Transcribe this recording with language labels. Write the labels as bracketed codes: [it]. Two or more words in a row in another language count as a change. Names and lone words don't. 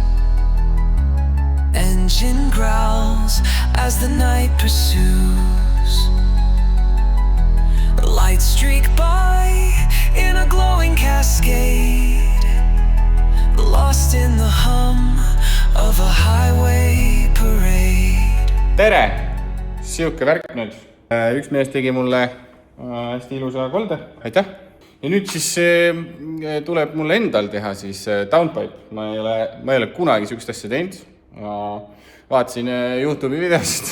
[en] Engine growls as the night pursues. Lights streak by in a glowing cascade, lost in the hum of a highway parade. [et] Tere! Siuke värk nüüd. Üks mees tegi mulle hästi ilusa kolde. Aitäh! Ja nüüd siis tuleb mulle endal teha siis downpipe. Ma ei ole kunagi siukest asja teinud. Vaatasin YouTube'i videost.